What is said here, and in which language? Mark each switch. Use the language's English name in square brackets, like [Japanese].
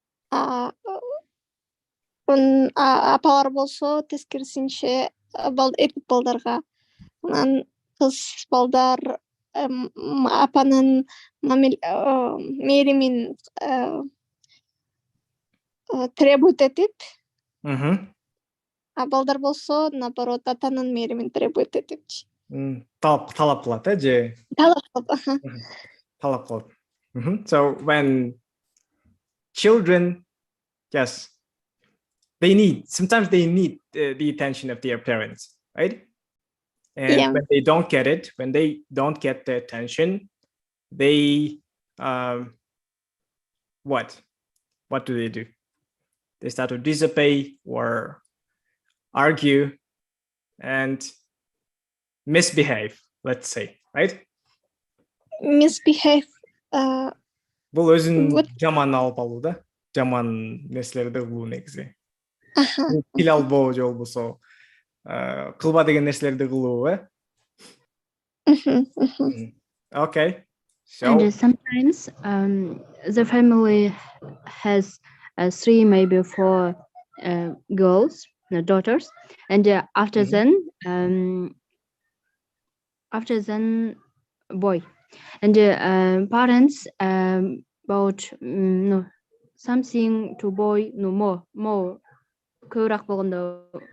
[Kyrgyz] Апалар болсо тескерисинче эркек балдарга, анан кыз балдар апанын мээримин требует этип, а балдар болсо наоборот атанын мээримин требует этипчи. Талап кылат, же? Талап кылат. [English] So when children, yes, sometimes they need the attention of their parents, right? And when they don't get it, when they don't get the attention, they, what do? They start to disobey or argue and misbehave, let's say, right? Misbehave. [Kyrgyz] Бул өзүн жаман алып алуу да, жаман нерселерди кылуу негизи. Тил албоо же болбосо кылба деген нерселерди кылуу, Okay. [English] So and sometimes the family has 3, maybe 4 girls, daughters, and after then boy, and parents bought something to boy, more [Kyrgyz] көбүрөөк болгондо